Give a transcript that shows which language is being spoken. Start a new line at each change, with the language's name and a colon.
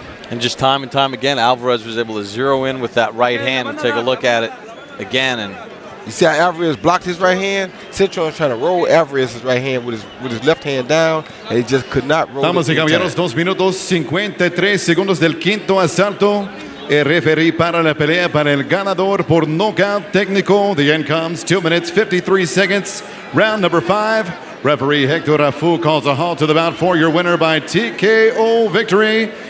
English: And just time and time again, Alvarez was able to zero in with that right hand and take a look at it again. And you see how Alvarez blocked his right hand? Cintron's trying to roll Alvarez's right hand with his left hand down, and he just could not roll.
Spanish: Damas y caballeros, 2 minutos 53 segundos del quinto asalto. El referee para la pelea para el ganador por knockout técnico.
English: The end comes 2 minutes 53 seconds. Round number 5. Referee Hector Rafu calls a halt to the bout for your winner by TKO victory.